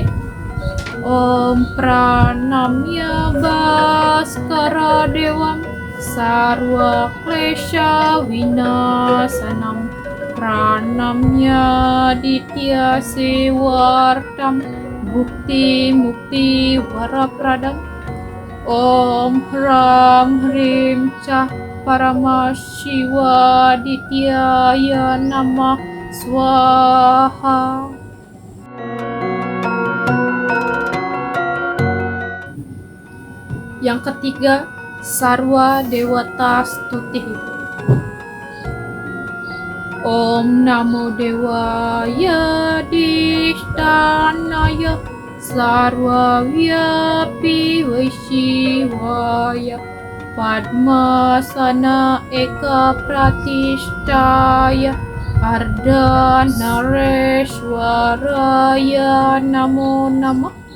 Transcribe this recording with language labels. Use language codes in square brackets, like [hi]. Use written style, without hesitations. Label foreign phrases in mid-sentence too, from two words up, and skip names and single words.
[sa] Om Pranamya Bhaskara Devam Sarva Klesha Vinasanam Pranamya Ditya Sevartam Bhukti Mukti Varapradam. Om Hram Hrim Cah Paramashiva Dityaya Namah Swaha. [id] Yang ketiga Sarwa Dewata Stuti. [sa] Om Namo Devaya Dishtanaya Sarva Vyapi Vaishivaya Padmasana Eka Pratishtaya Ardha Nareshwaraya Namo Namah.